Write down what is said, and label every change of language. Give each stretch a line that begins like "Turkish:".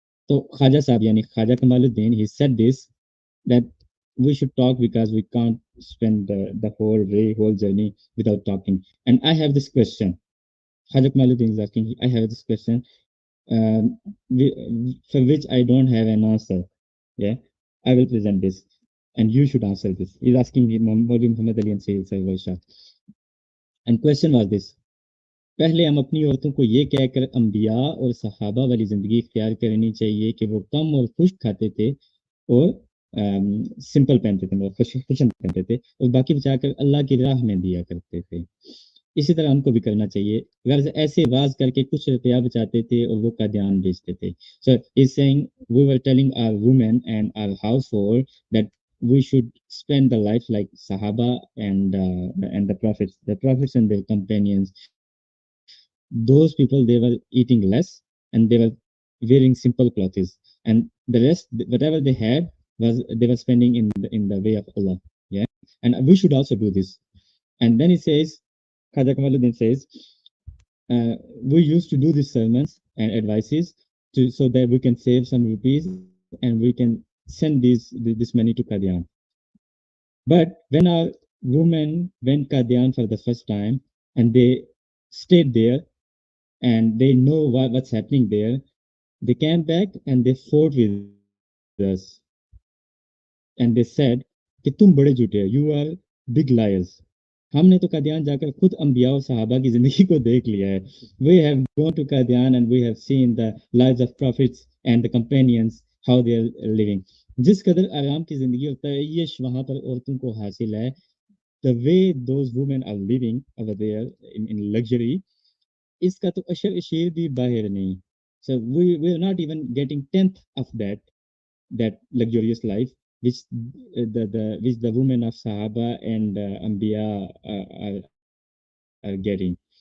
English: So Khaja Sahib, yani Khaja Kamaluddin, he said this, that we should talk because we can't spend the whole journey without talking. And I have this question. Khaja Kamaluddin is asking, I have this question for which I don't have an answer. Yeah, I will present this, and you should answer this. He's asking me, Muhammad Ali and Sayyid Sarwar Shah. And question was this:
Hindi: पहले हम अपनी औरतों को ये कहकर अंबिया और सहाबा वाली जिंदगी इख्तियार करनी चाहिए कि वो कम और खुश खाते थे और सिंपल पहनते थे, मतलब खुशन पहनते थे, और बाकी बचाकर अल्लाह की राह में दिया करते थे. इसी तरह हमको भी करना चाहिए. अगर ऐसे वाज करके कुछ रुपया बचाते थे और वो का ध्यान बेचते थे.
English: So he's saying we were telling our women and our household that we should spend the life like Sahaba and the prophets and their companions. Those people, they were eating less and they were wearing simple clothes, and the rest, whatever they had, was they were spending in the way of Allah. Yeah, and we should also do this. And then he says, Khaja Kamaluddin says, we used to do these sermons and advices so that we can save some rupees and we can send this money to Qadian. But when our women went Qadian for the first time and they stayed there and they know what's happening there, they came back and they fought with us. And they said,
Hindi: कि तुम बड़े झूठे हो,
English: you are big liars.
Hindi: हमने तो कादियान जाकर खुद अंबिया और सहाबा की जिंदगी को देख लिया है.
English: We have gone to Qadian and we have seen the lives of prophets and the companions, how they are living.
Hindi: जिस कदर आराम की जिंदगी होता है ये वहां पर औरतों को हासिल है.
English: The way those women are living over there in luxury,
Hindi: इसका तो अशर अशीर भी बाहर नहीं.
English: So we are not even getting tenth of that luxurious life which the women of Sahaba and Ambiya are getting.